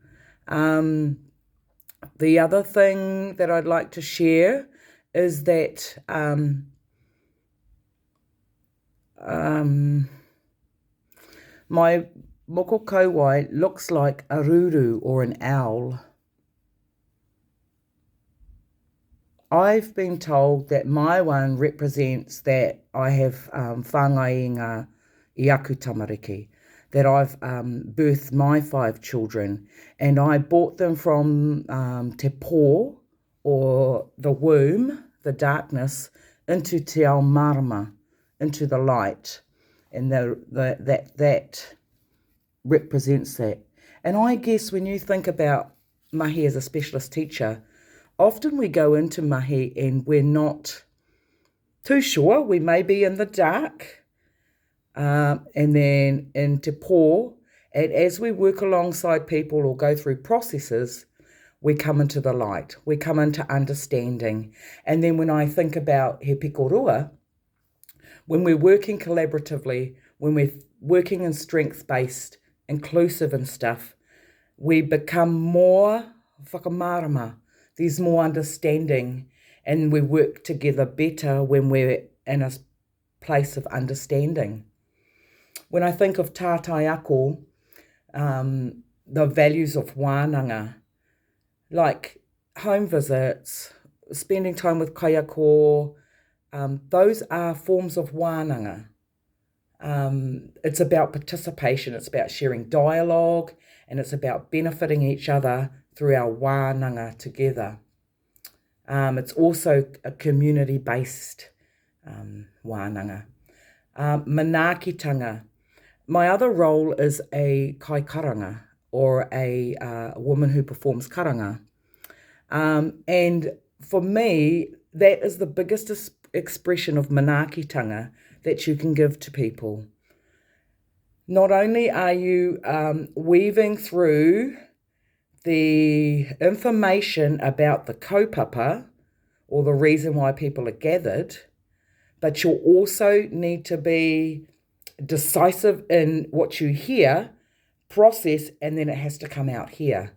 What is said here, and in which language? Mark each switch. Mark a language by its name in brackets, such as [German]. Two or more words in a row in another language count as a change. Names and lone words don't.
[English] The other thing that I'd like to share is that my [Māori] moko kauwae [English] looks like a ruru or an owl. I've been told that my one represents that I have [Māori] whāngai i aku tamariki, [English] that I've birthed my 5 children, and I brought them from [Māori] te pō, [English] or the womb, the darkness, into [Māori] te ao marama, [English] into the light, and that represents that. And I guess when you think about mahi as a specialist teacher, often we go into mahi and we're not too sure. We may be in the dark, and then in [Māori] te pō, [English] and as we work alongside people or go through processes, we come into the light, we come into understanding. And then when I think about [Māori] he pikorua, [English] when we're working collaboratively, when we're working in strength-based, inclusive and stuff, we become more whakamarama. There's more understanding, and we work together better when we're in a place of understanding. When I think of [Māori] tātai ako, [English] the values of wānanga, like home visits, spending time with kaiako, those are forms of wānanga. It's about participation, it's about sharing dialogue, and it's about benefiting each other through our wānanga together. It's also a community-based wānanga. Manaakitanga. My other role is a kaikaranga, or a woman who performs karanga. And for me, that is the biggest expression of manaakitanga that you can give to people. Not only are you weaving through the information about the kaupapa, or the reason why people are gathered, but you'll also need to be decisive in what you hear, process, and then it has to come out here.